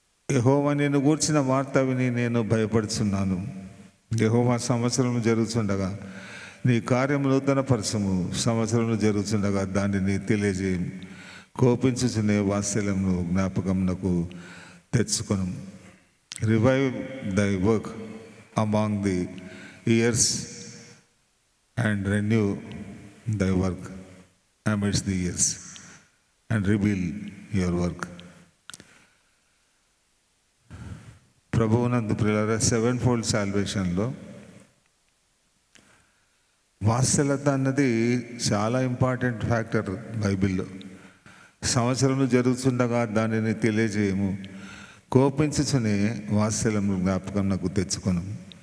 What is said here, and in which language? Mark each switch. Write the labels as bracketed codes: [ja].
[te] యెహోవా నేను గూర్చిన వార్త విని నేను భయపడుచున్నాను. యెహోవా సంవత్సరం జరుగుతుండగా నీ కార్యము నూతనపరచము, సంవత్సరంలో జరుగుతుండగా దానిని తెలియజేయము. కోపించుచునే వాత్సల్యమును జ్ఞాపకమునకు తెచ్చుకొను. [en] Revive thy work among the years and renew thy work amidst the years and reveal your work. [te] ప్రభువునందు ప్రియులారా, 7-fold సాల్వేషన్లో వాత్సల్యత అన్నది చాలా ఇంపార్టెంట్ ఫ్యాక్టర్ బైబిల్లో. సంవత్సరంలో జరుగుతుండగా దానిని తెలియజేయము, కోపించుచునే వాత్సల్యము జ్ఞాపకం నాకు తెచ్చుకొను.